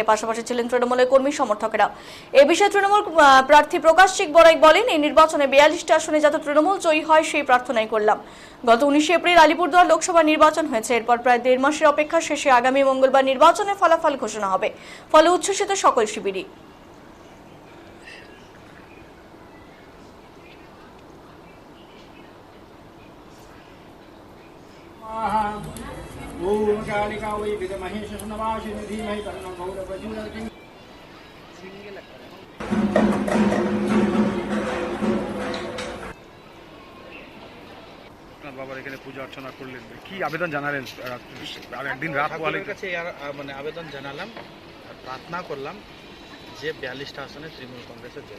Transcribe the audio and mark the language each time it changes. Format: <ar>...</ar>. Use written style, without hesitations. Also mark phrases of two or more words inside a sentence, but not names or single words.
<bn>পাশাপাশি ছিলেন তৃণমূলের কর্মী সমর্থকেরা। এ বিষয়ে তৃণমূল প্রার্থী প্রকাশচিক বড়াইক বলেন, এই নির্বাচনে ৪২টা আসনে যাতে তৃণমূল জয়ী হয় সেই প্রার্থনাই করলাম। গত 19 এপ্রিল আলিপুরদুয়ার লোকসভা নির্বাচন হয়েছে। এরপর প্রায় ১.৫ মাসের অপেক্ষা শেষে আগামী মঙ্গলবার নির্বাচনের ফলাফল ঘোষণা হবে। ফলে উচ্ছ্বসিত সকল শিবিরই।</bn> <sa>ओम कालिका वै विद्महे शशनवासिनी धीमहि तन्नो गौरवज्योतिः।</sa> <bn>আপনার বাবার এখানে পূজা অর্চনা করলেন, কি আবেদন জানালেন? আর একদিন রাত হওয়ার কাছে মানে আবেদন জানালাম, প্রার্থনা করলাম যে ৪২টা আসনে তৃণমূল কংগ্রেসের জয়।</bn>